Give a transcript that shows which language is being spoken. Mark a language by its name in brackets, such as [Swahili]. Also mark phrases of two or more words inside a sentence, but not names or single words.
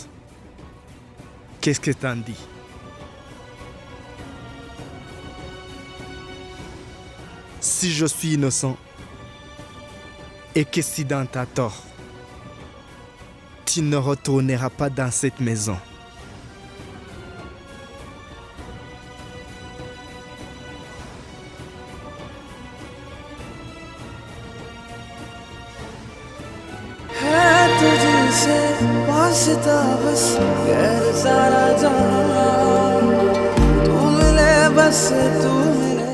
[French] Qu'est-ce que t'en dis? Si je suis innocent et que Siddhant a tort, tu ne retourneras pas dans cette maison. [Hindi] तुझसे वास्ता बस गैर सारा जहां तू मिले बस तू मिले